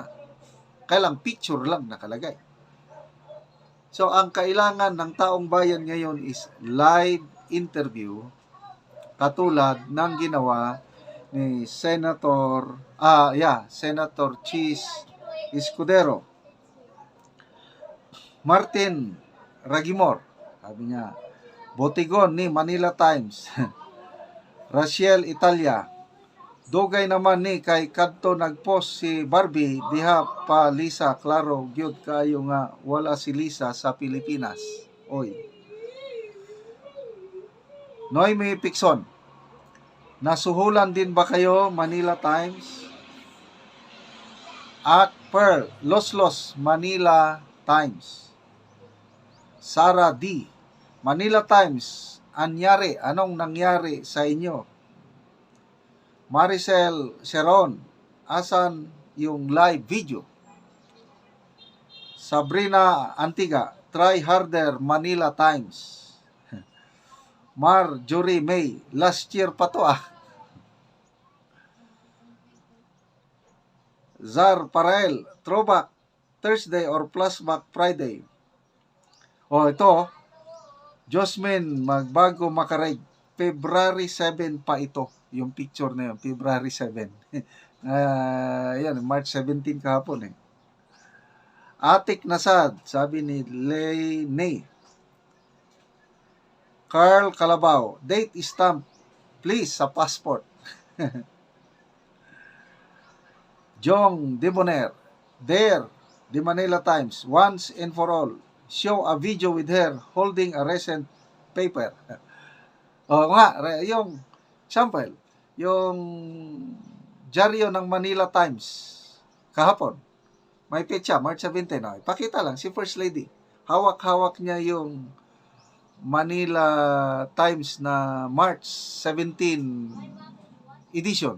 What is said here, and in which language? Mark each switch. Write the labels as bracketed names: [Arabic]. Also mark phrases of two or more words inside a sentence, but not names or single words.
[Filipino] Kailang picture lang nakalagay. So, ang kailangan ng taong bayan ngayon is [English] live interview [Filipino] katulad ng ginawa ni Senator Chis Escudero. Martin Ragimor, sabi niya, Botigon ni Manila Times. Rachel Italia, [Cebuano] dugay naman ni kay kadto nagpost si Barbie diha pa Lisa klaro gyud kayo nga wala si Lisa sa Pilipinas. [Filipino] Oy. Noemi Picson, nasuhulan din ba kayo Manila Times? At Pearl Los Manila Times. Sarah D, Manila Times, anong nangyari sa inyo? Maricel Seron, asan yung live video? [English] Sabrina Antiga, try harder Manila Times. [Filipino] Marjorie May, [English] last year [Filipino] pa to ah. [English] Zar Parael, throwback Thursday or flashback Friday. [Filipino] O ito, Josmin Magbago Makareg, February 7 pa ito. Yung picture na yun, February 7. Yan, March 17 kahapon eh. Atik Nasad, sabi ni Lene. [English] Carl Calabao, date stamp please sa passport. Jong Debonair, there, the Manila Times, once and for all, show a video with her holding a recent paper. [Filipino] O nga, yung sample, yung dyaryo ng Manila Times kahapon, may petsa, March 17. No? Pakita lang, si First Lady, hawak-hawak niya yung Manila Times na March 17 edition.